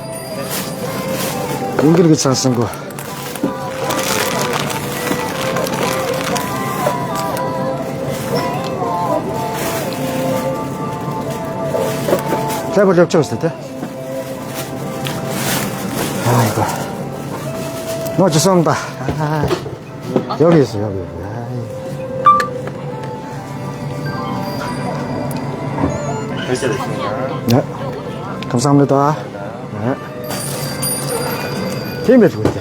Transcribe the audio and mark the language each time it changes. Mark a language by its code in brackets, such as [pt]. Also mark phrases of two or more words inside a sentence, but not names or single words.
[mn] Ингэр гэж сонсонгүй. Тэгвэл явж байгаа шүү дээ. [ko] 아이고. 뭐 죄송합니다. 여기 있어 여기. 결제됐습니다. 네. 감사합니다. 네. 게임 해주고 있대.